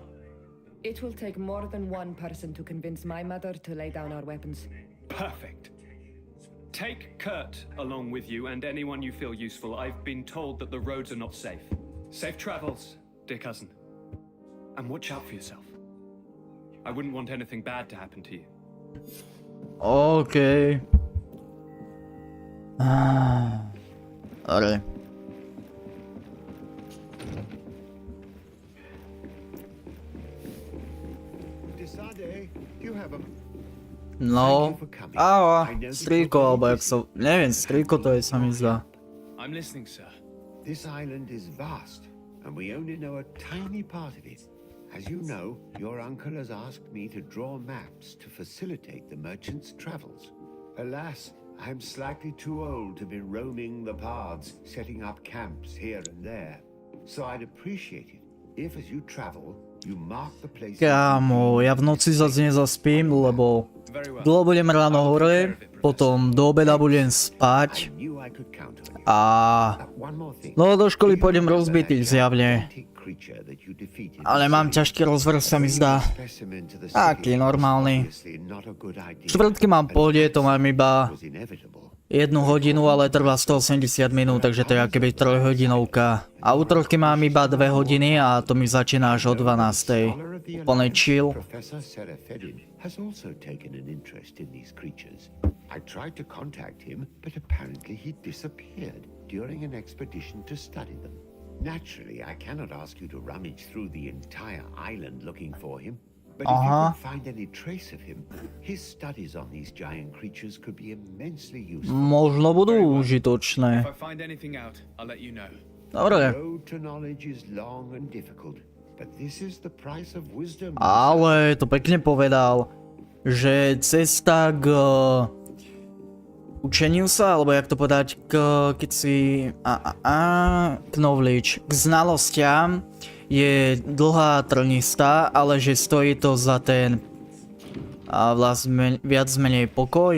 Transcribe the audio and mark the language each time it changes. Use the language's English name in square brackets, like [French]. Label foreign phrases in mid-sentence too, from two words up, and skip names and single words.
[English] It will take more than one person to convince my mother to lay down our weapons. Perfect. Take Kurt along with you and anyone you feel useful. I've been told that the roads are not safe. Safe travels, dear cousin. And watch out for yourself. I wouldn't want anything bad to happen to you. [Slovak] Okay. Dobre. No, strýko, alebo jak sa... Neviem, strýko to je, sa mi zdá. [English] I'm listening, sir. This island is vast, and we only know a tiny part of it. As you know, your uncle has asked me to draw maps to facilitate the merchant's travels. Alas, I'm slightly too old to be roaming the paths, setting up camps here and there. So I'd appreciate it if, as you travel, you mark the places... [Slovak] Kámo, ja v noci zase nezaspím, lebo dlho budem ráno hore, potom do obeda budem spať a... No do školy pôjdem rozbitý zjavne. Ale mám ťažký rozvrh, sa mi zdá. Taký normálny. Štvrtky mám pohode, to mám iba 1 hodinu, ale trvá 180 minút, takže to je akéby 3-hodinovka. A útorky mám iba 2 hodiny a to mi začína až o 12. Úplne chill. [English] Has also taken an interest in these creatures. I tried to contact him, but apparently he disappeared during an expedition to study them. Naturally, I cannot ask you to rummage through the entire island looking for him, but if you can find any trace of him, his studies on these giant creatures could be immensely useful. [Slovak] Možno budú užitočné. [English] If I find anything out, I'll let you know. [Slovak] Dobre. [English] The road to knowledge is long and difficult. But this is the price of wisdom. [Slovak] Ale to pekne povedal, že cesta k učeniu sa, alebo jak to povedať, keď si knowledge, k znalostiam je dlhá trnistá, ale že stojí to za ten vlastne viac menej pokoj.